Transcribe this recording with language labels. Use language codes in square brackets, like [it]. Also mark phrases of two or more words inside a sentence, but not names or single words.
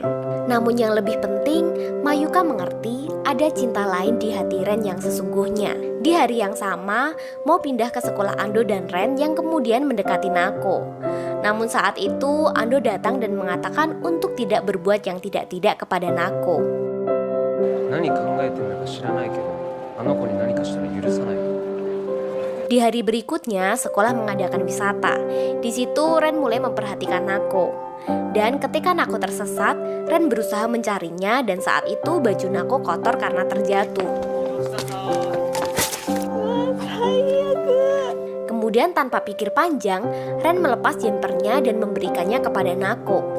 [id] Namun yang lebih penting, Mayuka mengerti ada cinta lain di hati Ren yang sesungguhnya. Di hari yang sama, mau pindah ke sekolah Ando dan Ren yang kemudian mendekati Nako. Namun saat itu, Ando datang dan mengatakan untuk tidak berbuat yang tidak-tidak kepada Nako. [ja] 何考えてるのか知らないけど、あの子に何かしたら許さない。 [id] Di hari berikutnya, sekolah mengadakan wisata. Di situ Ren mulai memperhatikan Nako. Dan ketika Nako tersesat, Ren berusaha mencarinya dan saat itu baju Nako kotor karena terjatuh. Kemudian tanpa pikir panjang, Ren melepas jempernya dan memberikannya kepada Nako.